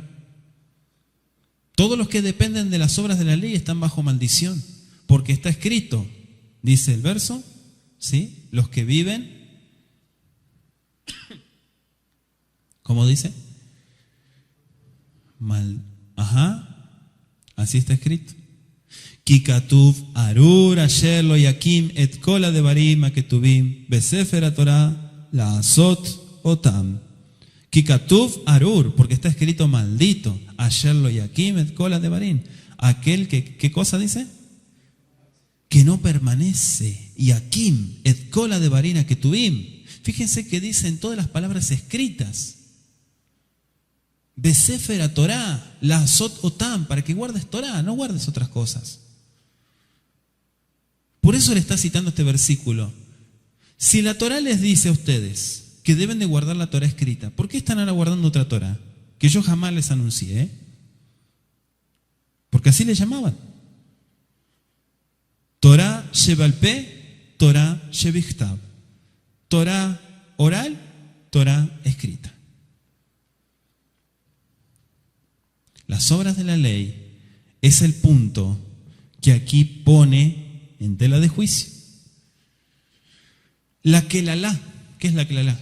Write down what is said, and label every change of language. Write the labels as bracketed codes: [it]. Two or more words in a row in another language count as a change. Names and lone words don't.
[es] Todos los que dependen de las obras de la ley están bajo maldición, porque está escrito, dice el verso, ¿sí? Los que viven, ¿cómo dice? Así está escrito. [he] כי כתוב ארור אשר לא יקים את כל הדברים הכתובים בספר התורה לעשות אותם. כי כתוב ארור, [es] porque está escrito maldito. [he] אשר לא יקים את כל הדברים. [es] Aquel que, ¿qué cosa dice? Que no permanece. [he] יקים את כל הדברים הכתובים. [es] Fíjense que dicen todas las palabras escritas. [he] בספר התורה לעשות אותם, [es] para que guardes Torah, no guardes otras cosas. Por eso le está citando este versículo. Si la Torah les dice a ustedes que deben de guardar la Torah escrita, ¿por qué están ahora guardando otra Torah? Que yo jamás les anuncié, porque así le llamaban. [he] תורה שבעל פה, תורה שבכתב. [es] Torah oral, Torah escrita. Las obras de la ley es el punto que aquí pone en tela de juicio. La kelalá, ¿qué es la kelalá?